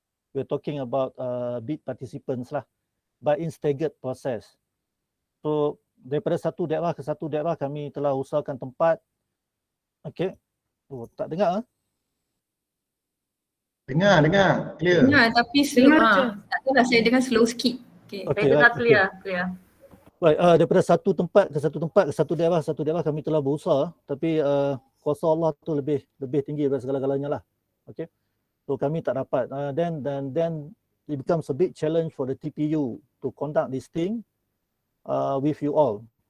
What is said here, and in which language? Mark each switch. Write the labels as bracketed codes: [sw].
[en] We're talking about big participants lah, but in staggered process. [ms] So daripada satu daerah ke satu daerah kami telah usahakan tempat. Okey. Oh, tak dengar? Dengar, clear. Dengar tapi slow. Tak tahulah, saya dengar slow sikit. Okay. Saya dengar clear. Baik, daripada satu tempat ke satu daerah kami telah berusaha, tapi kuasa Allah tu lebih tinggi daripada segala-galanya lah. Okey. So kami tak dapat. [en] Then it becomes a big challenge for the TPU to conduct this thing with you all.